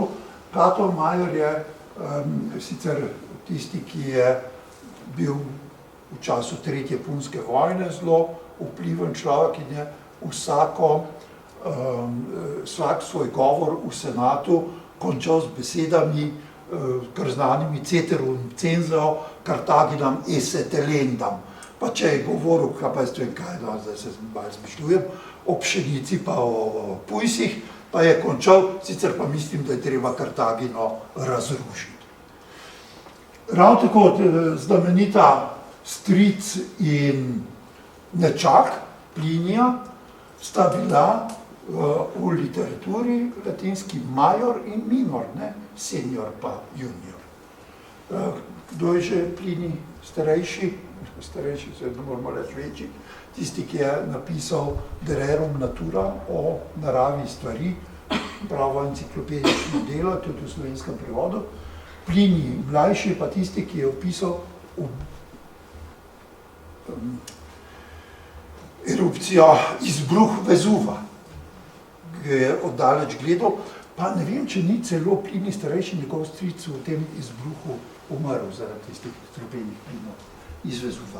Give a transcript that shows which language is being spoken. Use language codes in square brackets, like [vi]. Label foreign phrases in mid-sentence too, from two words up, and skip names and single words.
[sl] Cato Major je sicer tisti, ki je bil v času Tretje punske vojne zelo vpliven človek in je vsak svoj govor v senatu končal z besedami, kar znanimi [la] ceterum censeo Carthaginam esse telendam. [sl] Pa če je govoril, pa jaz vem kaj, zdaj se malo zmišljujem, o pšenici pa o pujsih, pa je končal, sicer pa mislim, da je treba Kartagino razrušiti. Ravno tako znamenita stric in nečak Plinija sta bila v literaturi latinski major in minor, ne? Senior pa junior. Kdo je že Plinij starejši? Starejši se ne moramo reči večji. Tisti, ki je napisal De rerum natura o naravi stvari, pravo enciklopedično delo, tudi v slovenskem prevodu. Plinij mlajši pa tisti, ki je opisal erupcijo izbruh Vezuva, ki je oddaleč gledal, pa ne vem, če ni celo Plinij starejši njegov stric v tem izbruhu umrl zaradi tistih strupenih plinov iz Vezuva.